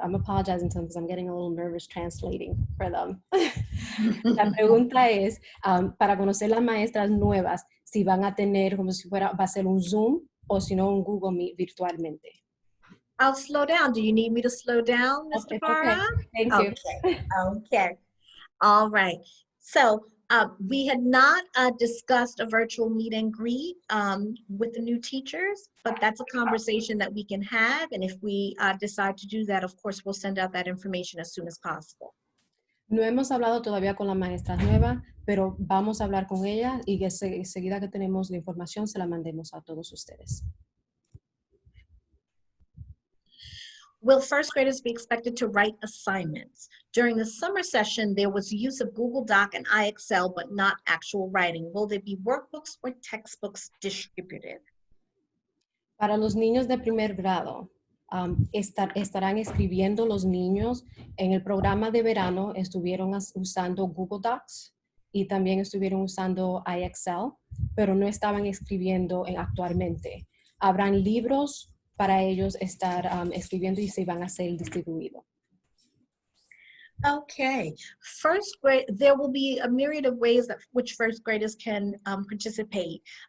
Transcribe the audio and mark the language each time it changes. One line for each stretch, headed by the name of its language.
English: I'm apologizing to them because I'm getting a little nervous translating for them.
Spanish: La pregunta es, para conocer las maestras nuevas, si van a tener como si fuera, va a ser un Zoom o si no un Google Meet virtualmente.
English: I'll slow down. Do you need me to slow down, Mr. Barra? Okay. Thank you. Okay. All right. So we had not discussed a virtual meet and greet with the new teachers, but that's a conversation that we can have. And if we decide to do that, of course, we'll send out that information as soon as possible.
Spanish: No hemos hablado todavía con la maestra nueva, pero vamos a hablar con ella y que enseguida que tenemos la información se la mandemos a todos ustedes.
English: Will first graders be expected to write assignments? During the summer session, there was use of Google Doc and iExcel, but not actual writing. Will there be workbooks or textbooks distributed?
Spanish: Para los niños de primer grado, estarán escribiendo los niños. En el programa de verano estuvieron usando Google Docs y también estuvieron usando iExcel, pero no estaban escribiendo actualmente. Habrán libros para ellos estar escribiendo y se van a ser distribuidos.
English: Okay, first grade, there will be a myriad of ways that which first graders can participate.